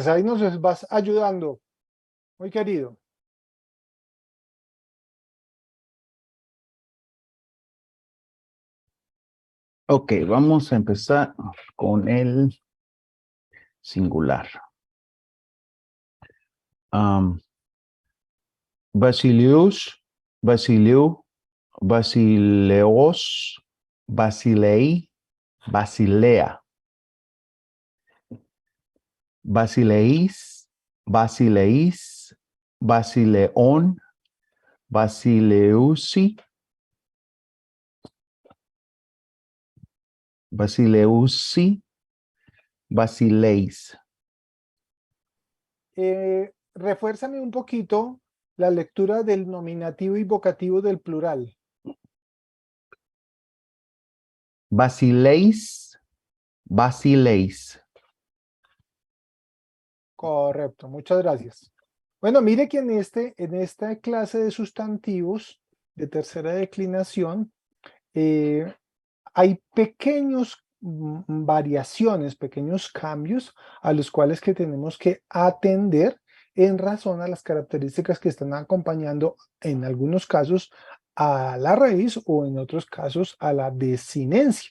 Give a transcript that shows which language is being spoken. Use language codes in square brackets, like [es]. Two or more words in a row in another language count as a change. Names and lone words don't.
[es] Ahí nos vas ayudando. Muy querido. Ok, vamos a empezar con el singular. [el] βασιλεύς βασιλεῦ βασιλέως βασιλεῖ βασιλέα. βασιλεῖς βασιλεῖς βασιλέων βασιλεῦσι. Basileusi. Basileis. [es] Refuérzame un poquito la lectura del nominativo y vocativo del plural. [el] Basileis. Basileis. [es] Correcto, muchas gracias. Bueno, mire que en esta clase de sustantivos de tercera declinación hay pequeños variaciones, pequeños cambios a los cuales que tenemos que atender en razón a las características que están acompañando en algunos casos a la raíz o en otros casos a la desinencia.